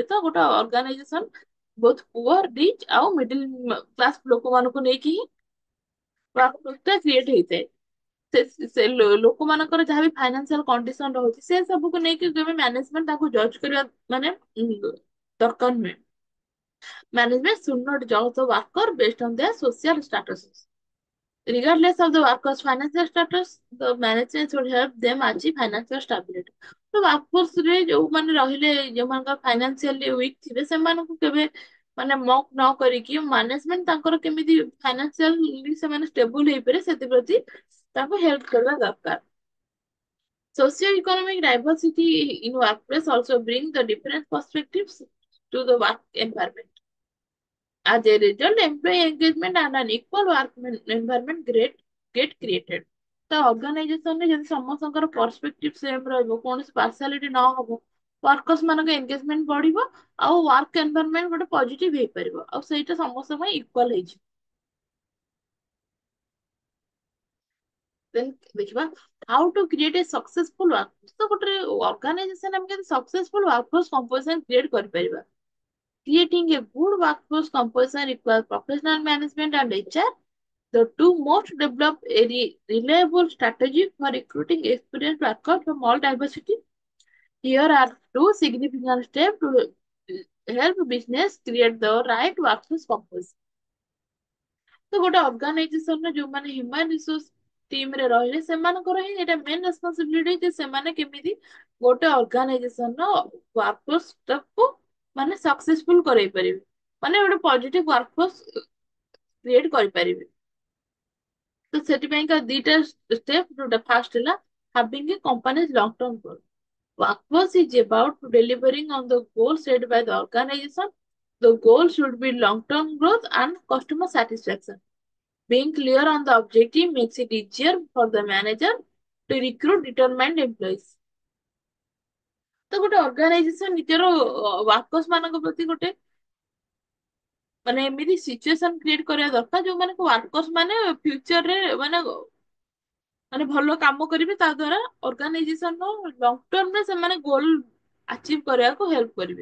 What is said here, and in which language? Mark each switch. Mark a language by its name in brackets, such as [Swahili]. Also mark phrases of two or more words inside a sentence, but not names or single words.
[Odia] ତ ଗୋଟେ ଅର୍ଗାନାଇଜେସନ ବହୁତ [English] poor, rich [Odia] ଆଉ [English] middle class [Odia] ଲୋକମାନଙ୍କୁ ନେଇକି ହିଁ ୱାର୍କଫୋର୍ସ ଟା କ୍ରିଏଟ ହେଇଥାଏ। ଲୋକମାନଙ୍କର ଯାହାବି [English] financial condition [Odia] ରହୁଛି ସେ ସବୁକୁ ନେଇକି କେବେ ମ୍ୟାନେଜମେଣ୍ଟ ତାକୁ ଜଜ କରିବା ମାନେ ଦରକାର ନୁହେଁ। [English] ମ୍ୟାନେଜମେଣ୍ଟ should not judge the worker based on their social status. Regardless of the worker's financial status, the management should help them achieve financial stability. [Odia] ତ ୱାର୍କଫୋର୍ସ ରେ ଯୋଉମାନେ ରହିଲେ, ଯୋଉମାନଙ୍କର [English] financially weak [Odia] ଥିବେ ସେମାନଙ୍କୁ କେବେ ମାନେ ମକ୍ ନ କରିକି ମ୍ୟାନେଜମେଣ୍ଟ ତାଙ୍କର କେମିତି ଫାଇନାନ୍ସିଆଲି ସେମାନେ ଷ୍ଟେବୁଲ ହେଇପାରେ ସେଥିପ୍ରତି ତାଙ୍କୁ ହେଲ୍ପ କରିବା ଦରକାର। [English] Socio-economic diversity in workplace also brings the different perspectives to the work environment. As a result, employee engagement and an equal work environment get created. [Odia] ତ ଅର୍ଗାନାଇଜେସନରେ ଯଦି ସମସ୍ତଙ୍କର [English] perspective same [Odia] ରହିବ, କୌଣସି ପାର୍ସିଆଲିଟି ନ ହବ, ୱାର୍କର୍ସ ମାନଙ୍କ ଏନଗେଜମେଣ୍ଟ ବଢିବ ଆଉ [English] work environment [Odia] ଗୋଟେ ପଜିଟିଭ ହେଇପାରିବ ଆଉ ସେଇଟା ସମସ୍ତଙ୍କ ପାଇଁ ଇକ୍ୱାଲ ହେଇଯିବ। [English] Then ଦେଖିବା how to create a successful workforce। [Odia] ତ ଗୋଟେ ଅର୍ଗାନାଇଜେସନ ଆମେ କେମିତି [English] successful workforce composition create [Odia] କରିପାରିବା। [English] Creating a good workforce composition requires professional management and HR. The two most develop a reliable strategy for recruiting experienced workers from all diversity. Here are two significant steps to help business create the right workforce composition. [Odia] ତ ଗୋଟେ ଅର୍ଗାନାଇଜେସନରେ ଯୋଉମାନେ [English] human resource team [Odia] ରେ ରହିଲେ ସେମାନଙ୍କର ହିଁ ଏଇଟା [English] main responsibility [Odia] ଯେ ସେମାନେ କେମିତି ଗୋଟେ ଅର୍ଗାନାଇଜେସନର ୱାର୍କଫୋର୍ସ ଟାକୁ ମାନେ ସକ୍ସେସଫୁଲ କରେଇ ପାରିବେ, ମାନେ ଗୋଟେ [English] positive workforce create [Odia] କରିପାରିବେ। ତ ସେଥିପାଇଁକା ଦିଟା ଷ୍ଟେପ, ଯୋଉଟା ଫାର୍ଷ୍ଟ ହେଲା [English] having a company's long term goal. Workforce is about delivering on the goal set by the organization. The goal should be long term growth and customer satisfaction. Being clear on the objective makes it easier for the manager to recruit determined employees. [Odia] ତ ଗୋଟେ ଅର୍ଗାନାଇଜେସନ ନିଜର ୱାର୍କର୍ସ ମାନଙ୍କ ପ୍ରତି ଗୋଟେ ମାନେ ଏମିତି [English] situation create [Odia] କରିବା ଦରକାର ଯୋଉମାନଙ୍କୁ ୱାର୍କର୍ସ ମାନେ ଫ୍ୟୁଚରରେ ମାନେ ମାନେ ଭଲ କାମ କରିବେ, ତା ଦ୍ଵାରା ଅର୍ଗାନାଇଜେସନ ର [English] long term-re [Odia] ସେମାନେ [English] goal achieve [Odia] କରିବାକୁ ହେଲ୍ପ କରିବେ।